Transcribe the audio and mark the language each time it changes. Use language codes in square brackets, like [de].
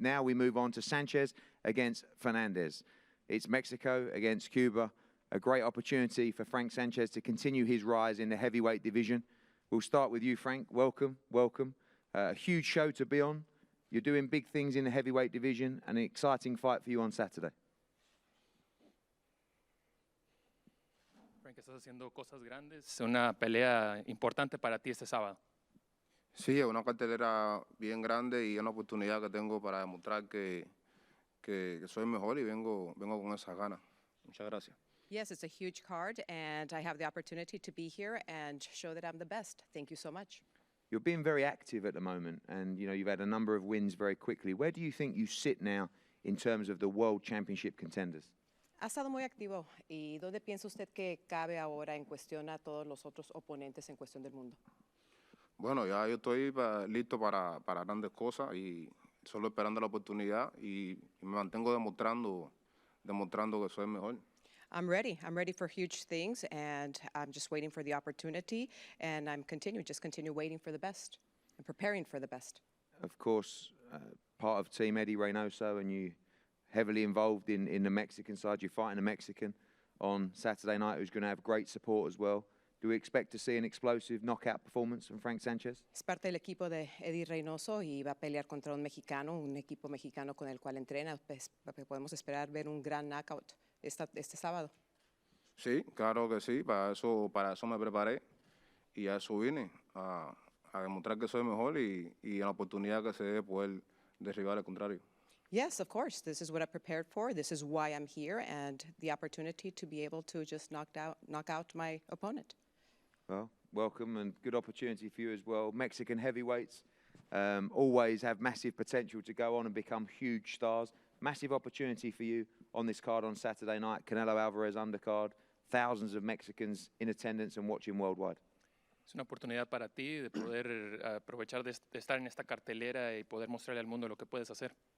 [en] Now we move on to Sanchez against Fernandez. It's Mexico against Cuba. A great opportunity for Frank Sanchez to continue his rise in the heavyweight division. We'll start with you, Frank. Welcome, welcome. A huge show to be on. You're doing big things in the heavyweight division, and an exciting fight for you on Saturday. [es] Frank, estás haciendo cosas grandes. Una pelea importante para ti este sábado. Sí, es una cartelera bien grande y una oportunidad que tengo para demostrar que soy mejor y vengo con esas ganas. Muchas gracias. [en] Yes, it's a huge card, and I have the opportunity to be here and show that I'm the best. Thank you so much. You're being very active at the moment, and you've had a number of wins very quickly. Where do you think you sit now in terms of the World Championship contenders? [es] Ha estado muy activo. ¿Y dónde piensa usted que cabe ahora en cuestión a todos los otros oponentes en cuestión del mundo? Bueno, ya yo estoy listo para grandes cosas y solo esperando la oportunidad y me mantengo demostrando que soy el mejor. [en] I'm ready for huge things, and I'm just waiting for the opportunity, and I'm continue waiting for the best and preparing for the best. Of course, part of Team Eddie Reynoso, and you heavily involved in the Mexican side. You're fighting a Mexican on Saturday night who's going to have great support as well. Do we expect to see an explosive knockout performance from Frank Sanchez? [es] Es parte del equipo de Eddie Reynoso y va a pelear contra un equipo mexicano con el cual entrena. Pues, podemos esperar ver un gran knockout este sábado. Sí, claro que sí. Para eso me preparé y a eso vine, a demostrar que soy mejor y la oportunidad que se dé poder derribar al contrario. [en] Yes, of course. This is what I prepared for. This is why I'm here, and the opportunity to be able to just knock out my opponent. Well, welcome and good opportunity for you as well. Mexican heavyweights always have massive potential to go on and become huge stars. Massive opportunity for you on this card on Saturday night. Canelo Alvarez undercard. Thousands of Mexicans in attendance and watching worldwide. [es] Es una oportunidad para ti de poder aprovechar de estar en esta cartelera y poder mostrarle al mundo lo que puedes hacer.